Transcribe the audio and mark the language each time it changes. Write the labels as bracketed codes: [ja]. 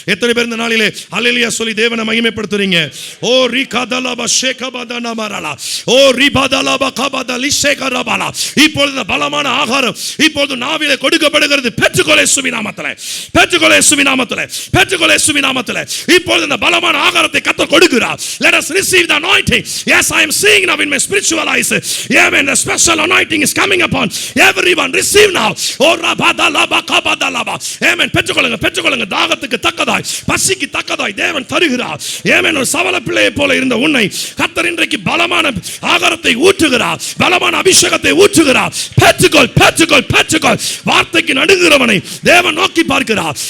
[ta] எத்தனை பேர் இந்த நாளிலே அல்லேலூயா சொல்லி தேவனை மகிமைப்படுத்துறீங்க? ஓ ரிகதலப ஷேகபதன மரலா, ஓ ரிபதலப கபதலி ஷேகரபலா. இப்பொழுது பலமான ஆகாரம் இப்பொழுது நாவிலே கொடுக்கப்படுகிறது. பெற்றுக்கொள் இயேசுவின் நாமத்திலே, பெற்றுக்கொள் இயேசுவின் நாமத்திலே, பெற்றுக்கொள் இயேசுவின் நாமத்திலே. இப்பொழுது இந்த பலமான ஆகாரத்தை கர்த்தர் கொடுக்கிறார். [en] Let us receive the anointing. Yes, I am seeing now in my spiritual eyes. Amen. The special anointing is coming upon everyone. Receive now. Oh rabadalaba kabadalaba. Amen. [ta] பெற்றுக்கொள்ளுங்க, பெற்றுக்கொள்ளுங்க. தாகத்துக்கு தக்கதாய், பசிக்கு தக்கதாய் தேவன் தருகிறார். Amen. ஒரு சவல பிள்ளையை போல இருந்த உன்னை கர்த்தர் இன்றைக்கு பலமான ஆகாரத்தை ஊற்றுகிறார், பலமான அபிஷேகத்தை ஊற்றுகிறார். பெற்றுக்கொள், பெற்றுக்கொள், பெற்றுக்கொள். வார்த்தைக்கு நடுங்குகிறவனை தேவன் நோக்கி பார்க்கிறார்.